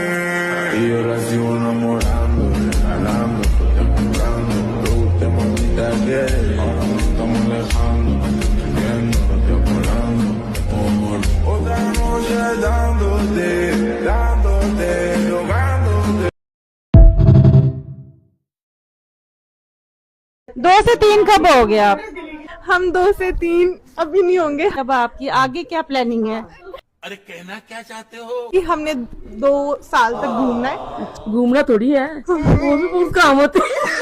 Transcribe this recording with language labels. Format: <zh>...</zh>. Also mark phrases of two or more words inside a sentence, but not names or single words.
<es>Y yo la sigo enamorando, regalando, enamorando. Tú te moviste ayer, ahora nos estamos alejando, viendo, volando. Otra noche dándote, dándote, tocándote.</es> <hi>2 से 3 कब हो गया आप? हम 2 से 3 अभी नहीं होंगे। अब आपकी आगे क्या प्लानिंग है? अरे कहना क्या चाहते हो? कि हमने 2 साल तक घूमना है। घूमना थोड़ी है, वो भी बहुत काम होते हैं।</hi>